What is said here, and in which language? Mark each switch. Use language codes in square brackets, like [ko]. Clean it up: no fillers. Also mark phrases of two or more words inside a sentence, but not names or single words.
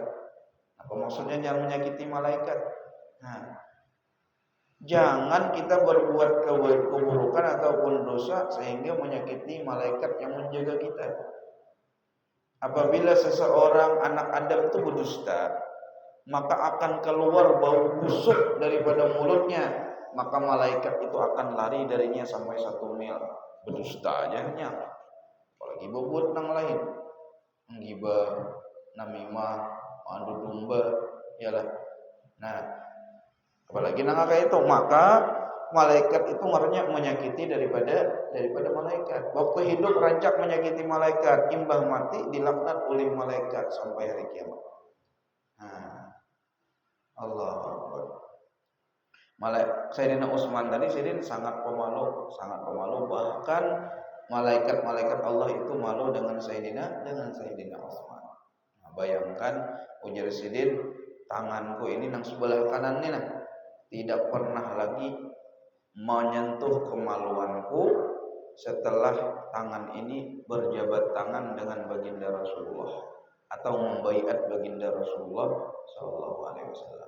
[id] Apa maksudnya jangan menyakiti malaikat? Nah, jangan kita berbuat keburukan ataupun dosa sehingga menyakiti malaikat yang menjaga kita. Apabila seseorang anak Adam itu berdusta, maka akan keluar bau busuk daripada mulutnya, maka malaikat itu akan lari darinya sampai 1 mil. Berdusta aja hanya, apalagi berbuat nang lain, menggibah, namimah, madu domba, yalah. Nah, apalagi nang kayak itu, maka malaikat itu ngerinya menyakiti daripada malaikat. Waktu hidup rancak menyakiti malaikat, imbah mati dilaknat oleh malaikat sampai hari kiamat. Nah, [ar] الله أكبر. [id] Sayyidina Utsman tadi sangat pemalu, bahkan malaikat-malaikat Allah itu malu dengan Sayyidina Utsman. Nah, bayangkan ujar Sidin, tanganku ini nang sebelah kanan ini tidak pernah lagi menyentuh kemaluanku setelah tangan ini berjabat tangan dengan baginda Rasulullah atau membaiat baginda Rasulullah [ar] صلى الله عليه وسلم.